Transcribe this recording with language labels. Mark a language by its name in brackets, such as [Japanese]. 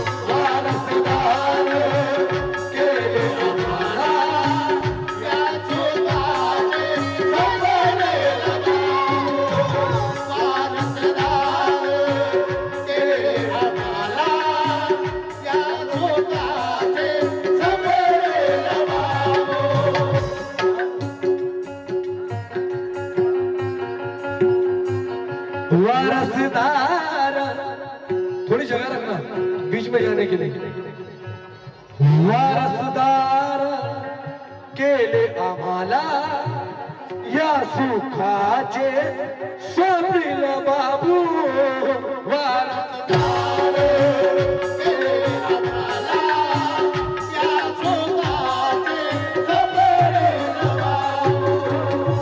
[Marathi] वारसदार केले आम्हाला, या सुखाचे स्वप्नील बाबू. वारसदार केले आम्हाला, या सुखाचे स्वप्नील बाबू. [Hindi] वारसदार, थोड़ी जगह रखना बीच में जाने के लिए. [Marathi] वारसदार केले आम्हाला, या सुखाचे स्वप्नील बाबू. वारसदार केले आम्हाला, या सुखाचे स्वप्नील बाबू.